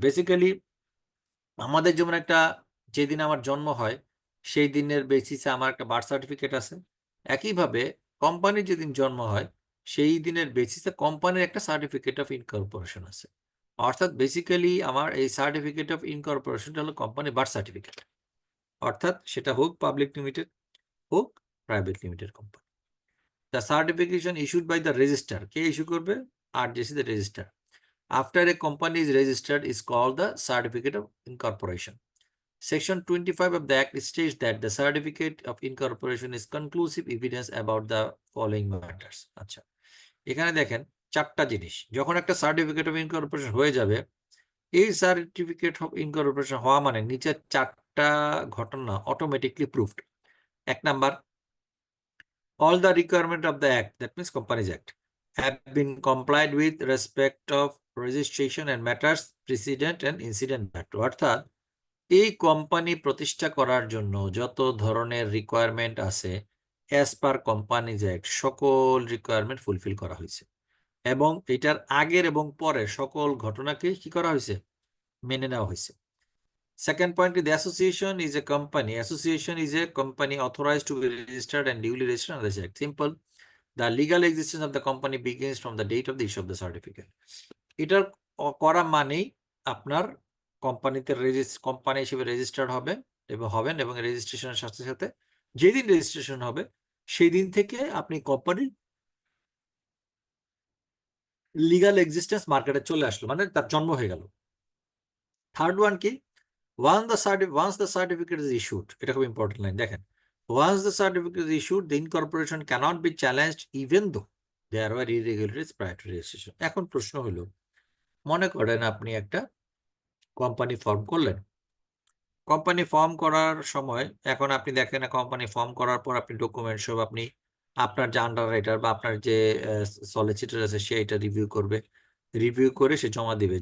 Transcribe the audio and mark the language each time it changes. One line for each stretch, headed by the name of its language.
Bangla: Basically আমাদের যেমন একটা, যেদিন আমার জন্ম হয় সেই দিনের বেসিসে আমার একটা বার্থ সার্টিফিকেট আছে, একইভাবে কোম্পানির যেদিন জন্ম হয় সেই দিনের বেসিসে কোম্পানির একটা সার্টিফিকেট অফ ইনকর্পোরেশন আছে। অর্থাৎ বেসিক্যালি আমার এই সার্টিফিকেট অফ ইনকর্পোরেশনটা হলো কোম্পানির বার্থ সার্টিফিকেট, অর্থাৎ সেটা হোক পাবলিক লিমিটেড হোক private limited company.
English: the certification issued by the register,
Bangla: K issue করবে?
English: RJC, the register. After a company is registered is called the certificate of incorporation. Section 25 of the Act states that the certificate of incorporation is conclusive evidence about the following matters.
Bangla: আচ্ছা, এখানে দেখেন 4টা জিনিস। যখন একটা certificate of incorporation হয়ে যাবে, এই সার্টিফিকেট অফ ইনকর্পোরেশন হওয়া মানে নিচের 4টা ঘটনা automatically proved.
English: 1 number, all the requirement of the Act, that means Companies Act, have been complied with respect of registration and matters precedent and incident matter.
Bangla: অর্থাৎ এই কোম্পানি প্রতিষ্ঠা করার জন্য যত ধরনের রিকোয়ারমেন্ট আছে অ্যাজ পার কোম্পানিজ অ্যাক্ট, সকল requirement fulfil করা হয়েছে, এবং এটার আগের এবং পরের সকল ঘটনাকে কি করা হয়েছে? মেনে নেওয়া হয়েছে।
English: Second point, the association is a company. Association is a company authorized to be registered and duly registered under the Act. Simple. The legal existence of the company begins from the date of the issue of the certificate.
Bangla: এটার করা মানেই আপনার কোম্পানিতে company হিসেবে registered হবে এবং রেজিস্ট্রেশনের সাথে সাথে যেদিন রেজিস্ট্রেশন হবে সেই দিন থেকে আপনি কোম্পানির লিগাল এক্সিস্টেন্স মার্কেটে চলে আসলো, মানে তার জন্ম হয়ে গেল।
English: Third one কি? Once the certificate is issued,
Bangla: এটা খুব ইম্পর্টেন্ট লাইন, দেখেন,
English: once the certificate is issued, the incorporation cannot be challenged even though there were irregularities prior to registration.
Bangla: এখন প্রশ্ন হলো, মনে করেন আপনি একটা কোম্পানি ফর্ম করলেন, কোম্পানি ফর্ম করার সময় এখন আপনি দেখেন কোম্পানি ফর্ম করার পর আপনি ডকুমেন্ট সব আপনি আপনার যে আন্ডার রাইটার বা আপনার যে সলিসিটর আছে সে এটা রিভিউ করবে, রিভিউ করে সে জমা দিবে।